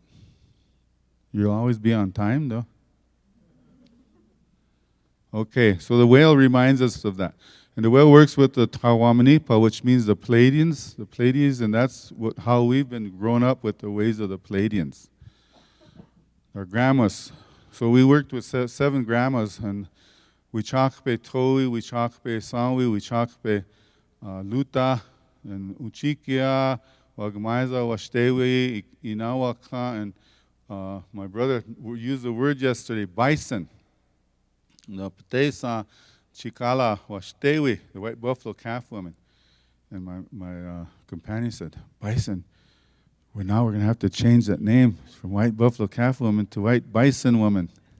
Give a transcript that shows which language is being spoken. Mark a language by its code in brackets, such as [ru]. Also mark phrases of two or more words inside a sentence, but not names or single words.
[en] You'll always be on time, though. Okay, so the whale reminds us of that. And the whale works with the Tawamanipa, which means the Pleiadians, and that's how we've been grown up with the ways of the Pleiadians. Our grandmas. So we worked with 7 grandmas, and we chakpe Toi, we chakpe Sanwi, we chakpe Luta, and Uchikia, Wagmaiza, Washtewi, Inawaka, and my brother used the word yesterday, bison. The Patesa, Chikala, Washtewi, the white buffalo calf woman. And my companion said, bison, we're going to have to change that name from white buffalo calf woman to white bison woman.